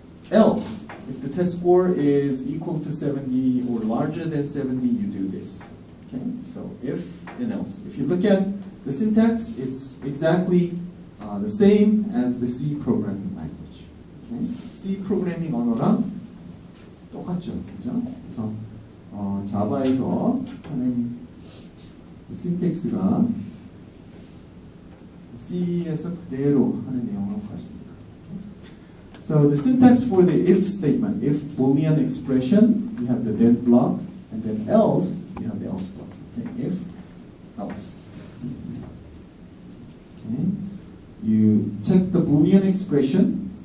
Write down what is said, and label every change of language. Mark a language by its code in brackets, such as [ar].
[en] Else, if the test score is equal to 70 or larger than 70, you do this. Okay? So if and else. If you look at the syntax, it's exactly the same as the C programming language. Okay? [ko] C 프로그래밍 언어랑 똑같죠, 그죠? 그래서 자바에서 하는 신텍스가 C에서 그대로 하는 내용하고 같습니다. [en] So the syntax for the if statement, if Boolean expression, you have the then block, and then else, you have the else block. Okay? If, else. Okay? You check the Boolean expression.